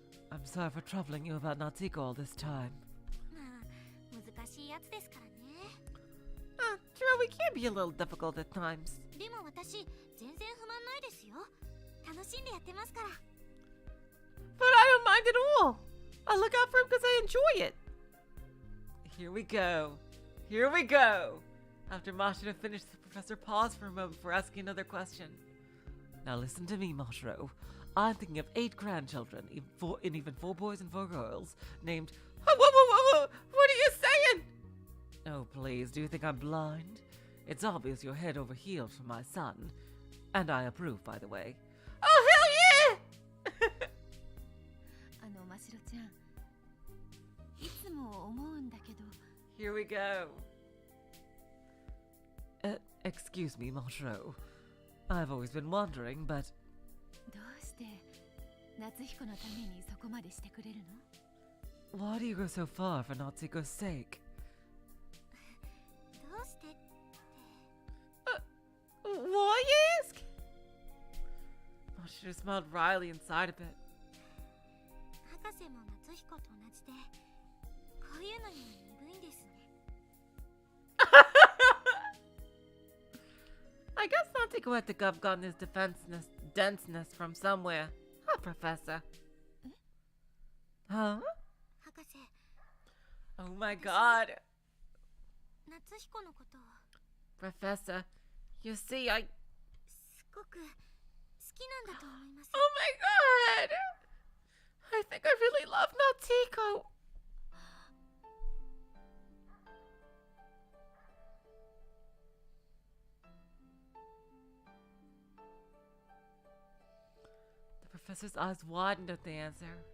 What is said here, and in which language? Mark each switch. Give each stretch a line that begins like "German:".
English: I'm sorry for troubling you about Natsuko all this time.
Japanese: まあ難しいやつですからね。
English: True, we can be a little difficult at times.
Japanese: でも私全然不満ないですよ。楽しんでやってますから。
English: But I don't mind at all. I look out for him because I enjoy it. Here we go. Here we go. After Mashiro finished, the professor paused for a moment before asking another question. Now listen to me, Mashiro. I'm thinking of 8 grandchildren, even 4 boys and 4 girls, named... Whoa. What are you saying? Oh, please, do you think I'm blind? It's obvious you're head over heels for my son. And I approve, by the way. Oh, hell yeah!
Japanese: あのましろちゃん、いつも思うんだけど。
English: Here we go. Excuse me, Mashiro. I've always been wondering, but...
Japanese: どうして夏彦のためにそこまでしてくれるの？
English: Why do you go so far for Natsuko's sake?
Japanese: どうしてって。
English: Why, you ask? Mashiro smiled wryly and sighed a bit.
Japanese: 博士も夏彦と同じで、こういうのには鈍いんですね。
English: I guess Natsuko had to have gotten his denseness from somewhere. Huh, Professor? Huh?
Japanese: 博士、
English: Oh my god.
Japanese: 夏彦のことを
English: Professor, you see,
Japanese: すごく好きなんだと思います。
English: Oh my god! I think I really love Natsuko. The professor's eyes widened at the answer.